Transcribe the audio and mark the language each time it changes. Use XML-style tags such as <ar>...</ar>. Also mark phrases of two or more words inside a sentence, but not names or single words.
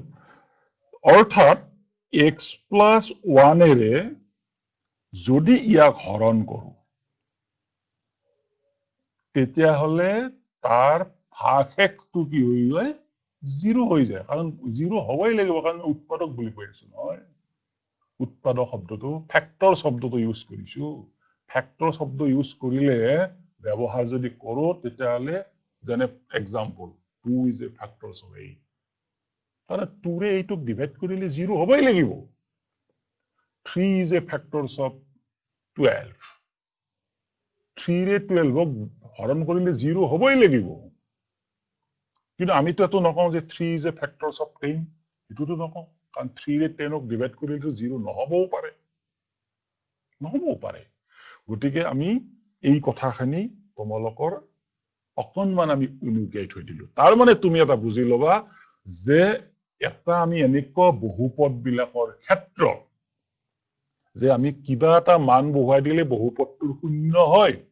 <as>অৰ্থাৎ x+1এৰে যদি ইয়াক হৰণ কৰো তেতিয়াহলে তাৰ ভাগশেষটো কি হৈ যায় 0 হৈ যায়। কাৰণ 0 হবই লাগিব, কাৰণ উৎপাদক বুলি কৈ আছো নহয়। উৎপাদক শব্দটো ফেক্টৰ শব্দটো ইউজ কৰিছো। ফেক্টৰ শব্দ ইউজ কৰিলে ব্যৱহাৰ যদি কৰো তেতিয়াহলে যেনে এক্সাম্পল</as> <en>2 is a factor of 8,</en> <as>তাহলে 2 ৰে 8ক ডিভাইড কৰিলে 0 হবই লাগিব।</as> <en>3 is a factor of 12,</en> <as>3 ৰে 12ক হৰণ কৰিলে 0 হবই লাগিব। কিন্তু আমিতো এটো নকওঁ যে</as> <en>3 is a factor of 10,</en> <as>এটোতো নকওঁ, কাৰণ 3 ৰে 10ক ডিভাইড কৰিলে 0 নহবও পাৰে, নহবও পাৰে। গতিকে আমি এই কথাখিনি তোমালোকৰ অকনমান আমি উনুকিয়াই থৈ দিলো। তাৰ মানে তুমি এটা বুজি লবা যে এটা আমি এনেকুৱা বহুপদ বিলাকৰ ক্ষেত্ৰত যে আমি কিবা এটা মান বহুৱাই দিলে বহুপদটোৰ শূন্য হয়,</as>